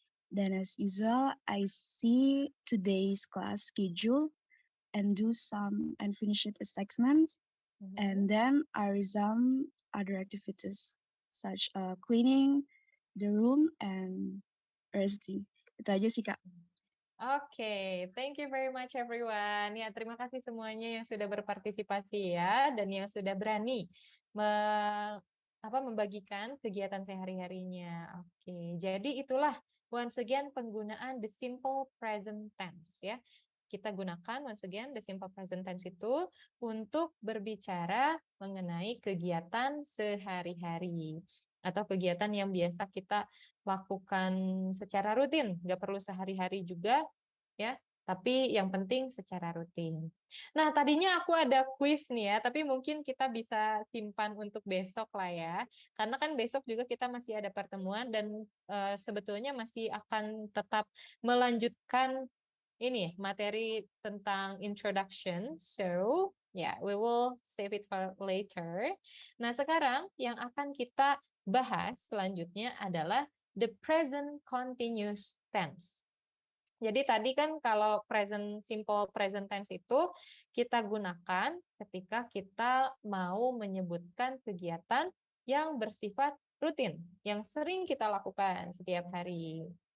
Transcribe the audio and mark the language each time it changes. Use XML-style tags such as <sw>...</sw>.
<en>Then as usual, I see today's class schedule and do some unfinished assessments. And then I resume other activities such cleaning the room and resting.</en> <id>Itu aja sih, Kak.</id> <en>Oke, thank you very much everyone.</en> <id>Ya, terima kasih semuanya yang sudah berpartisipasi ya dan yang sudah berani membagikan kegiatan sehari-harinya. Oke, jadi itulah</id> <en>once again</en> <id>penggunaan the simple present tense ya. Kita gunakan</id> <en>once again</en> <id>the simple present tense itu untuk berbicara mengenai kegiatan sehari-hari atau kegiatan yang biasa kita lakukan secara rutin, nggak perlu sehari-hari juga ya, tapi yang penting secara rutin. Nah, tadinya aku ada quiz nih ya, tapi mungkin kita bisa simpan untuk besok lah ya, karena kan besok juga kita masih ada pertemuan dan sebetulnya masih akan tetap melanjutkan ini materi tentang introduction.</id> <en>So, yeah, we will save it for later.</en> <id>Nah, sekarang yang akan kita bahas selanjutnya adalah the present continuous tense. Jadi tadi kan kalau simple present tense itu kita gunakan ketika kita mau menyebutkan kegiatan yang bersifat rutin, yang sering kita lakukan setiap hari.</id>